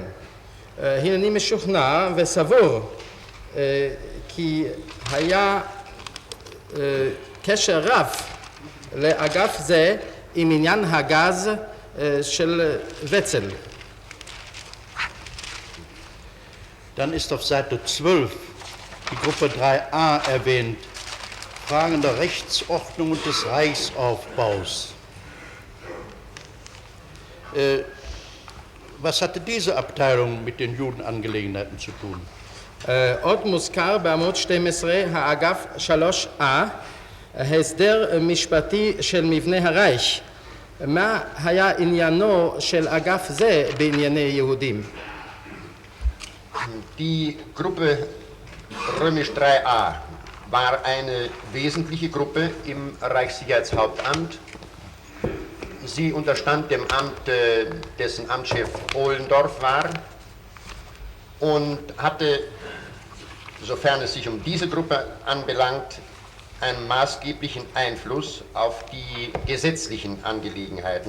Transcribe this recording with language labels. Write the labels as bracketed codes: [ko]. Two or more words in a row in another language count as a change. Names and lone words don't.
[he] הנני משוכנע וסבור כי היה קשר רב לאגף זה עם עניין הגז של וצל. [de] Dann ist auf Seite 12 die Gruppe 3a erwähnt, Fragen der Rechtsordnung und des Reichsaufbaus. Was hatte diese Abteilung mit den Judenangelegenheiten zu tun? [he] עוד מוזכר בעמוד 12 האגף 3A, הסדר משפטי של מבנה הרייך. מה היה עניינו של אגף זה בענייני יהודים? [de] Die Gruppe Römisch 3a war eine wesentliche Gruppe im Reichssicherheitshauptamt. Sie unterstand dem Amt, dessen Amtschef Ohlendorf war, und hatte, sofern es sich um diese Gruppe anbelangt, einen maßgeblichen Einfluss auf die gesetzlichen Angelegenheiten.